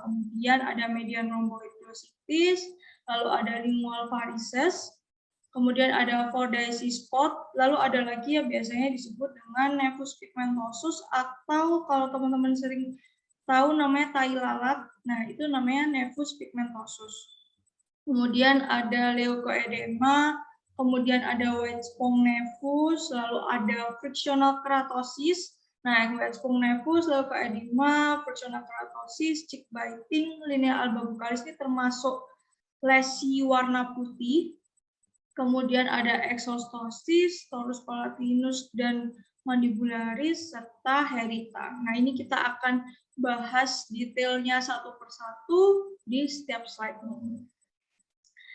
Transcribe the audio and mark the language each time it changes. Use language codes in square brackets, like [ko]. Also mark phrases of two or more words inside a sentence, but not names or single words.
[id] Kemudian ada [en] median rhomboid glossitis, [id] lalu ada [en] lingual varices, [id] kemudian ada [en] Fordyce spot, [id] lalu ada lagi yang biasanya disebut dengan [la] nevus pigmentosus [id] atau kalau teman-teman sering tahu namanya tai lalat, nah itu namanya [la] nevus pigmentosus. [id] Kemudian ada leukoedema, kemudian ada [en] Weisspong nevus, [id] lalu ada [en] frictional keratosis. [id] Nah, [en] Weisspong nevus, leukoedema, frictional keratosis, cheek biting, [la] linea alba buccalis [id] ini termasuk lesi warna putih. Kemudian ada exostosis, [la] torus palatinus, [id] dan mandibularis, serta herita. Nah, ini kita akan bahas detailnya satu persatu di setiap slide ini.